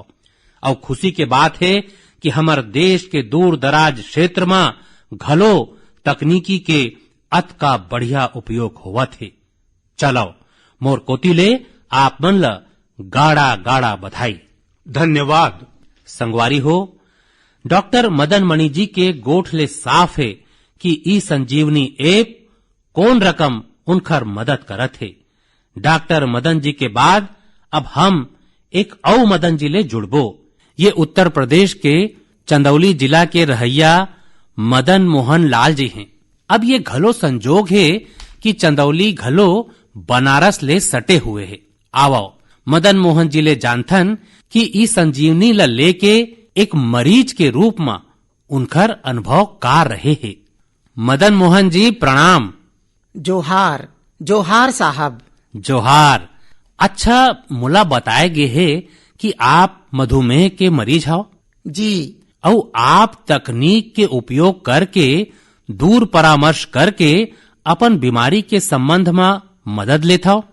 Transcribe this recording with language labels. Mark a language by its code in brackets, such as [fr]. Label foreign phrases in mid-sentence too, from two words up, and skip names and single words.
[hne] और खुशी के बात है कि हमार देश के दूर दराज क्षेत्र में घलो तकनीकी के अत का बढ़िया उपयोग हुआ थे। चलो मोर कोतिले आप मन ला गाड़ा गाड़ा बधाई। धन्यवाद। संगवारी हो डॉक्टर मदन मणि जी के गोठ ले साफ है कि ई संजीवनी ऐप कौन रकम उनकर मदद करत है। डॉक्टर मदन जी के बाद अब हम एक औ मदन जी ले जुड़बो। ये उत्तर प्रदेश के चंदौली जिला के रहैया मदन मोहन लाल जी हैं। अब ये घलो संजोग है कि चंदौली घलो बनारस ले सटे हुए है। आवो मदन मोहन जी ले जानथन कि ई संजीवनी ल लेके एक मरीज के रूप में उनकर अनुभव का रहे है। मदन मोहन जी प्रणाम। जोहार जोहार साहब। जोहार। अच्छा मुला बताए गे है कि आप मधुमेह के मरीज हो जी, और आप तकनीक के उपयोग करके दूर परामर्श करके अपन बीमारी के संबंध में मदद लेता हो